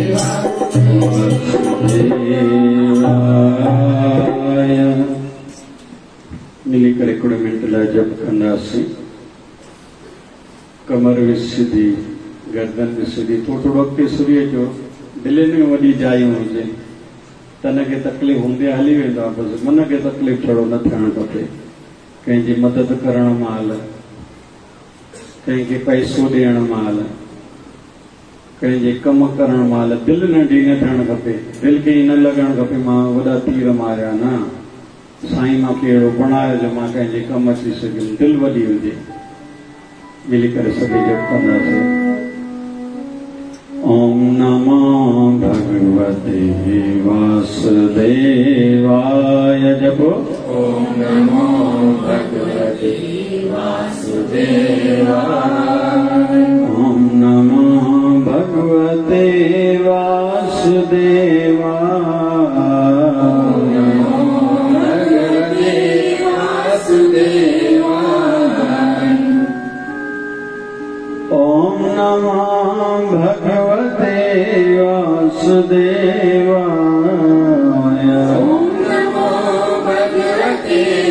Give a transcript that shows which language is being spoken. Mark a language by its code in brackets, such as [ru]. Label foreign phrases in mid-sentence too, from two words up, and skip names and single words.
[sd] वासुदेवाय मिली करे कुछ मिनट लाइ जप कंदासीं [hi] कमर भी सीधी गर्दन भी सीधी [sd] थोड़ो अॻिते सूर्य जो दिलनि में वॾी जायूं हुजे तन खे तकलीफ़ हूंदे हली वेंदो आहे बसि मन खे तकलीफ़ छड़ो न थियणु खपे कंहिंजी मदद करण महिल कंहिंखे पैसो ॾियण महिल कंहिंजे कमु करण महिल दिलि नंढी न थियणु खपे दिलि खे ई न लॻणु खपे मां वॾा तीर मारिया न साईं मूंखे अहिड़ो बणायो जो मां कंहिंजे कमु अची सघियुमि दिलि वॾी हुजे मिली करे सभई जप कंदासीं [sa] ओम नमो भगवते वासुदेवाय जपो ओम नमो भगवते वासुदेवाय ओम नमो भगवते वासुदेवाय ओम नमो भगवते वासुदेवाय ओम नमो भगवते